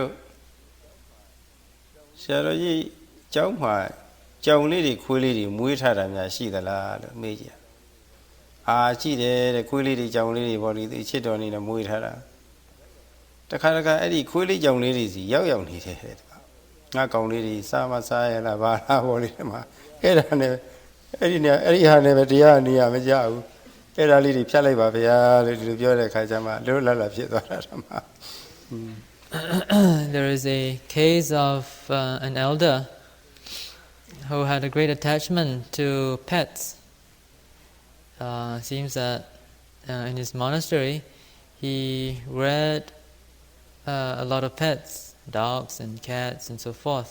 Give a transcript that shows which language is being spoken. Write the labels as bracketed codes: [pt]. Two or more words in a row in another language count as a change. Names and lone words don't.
[my] လို့ဆရာတော်ကြီးကျောင်းမှာကြောင်လေးတွေခွေးလေးတွေမွေးထားတာများရှိသလားလို့မေးကြည့်ရှိတယ်တဲ့ခွေးလေးတွေကြောင်လေးတွေပေါ့လေသူချစ်တော်နေနဲ့မွေးထားတာတခါတခါအဲ့ဒီခွေးလေးကြောင်လေးတွေစီရောက်နေတယ်တဲ့ငါကောင်လေးတွေစားမစားရလားဘာလားပေါ့လေမှာအဲ့ဒါနဲ့အဲ့ဒီဟာနဲ့ပဲတရားနေရမကြဘူးအဲ့ဒါလေးတွေဖြတ်လိုက်ပါဗျာလို့ဒီလိုပြောတဲ့အခါကျမှလွတ်လပ်လာဖြစ်သွားတာမှာ [en] There is a case of an elder who had a great attachment to pets. Seems that in his monastery he reared a lot of pets, dogs and cats and so forth.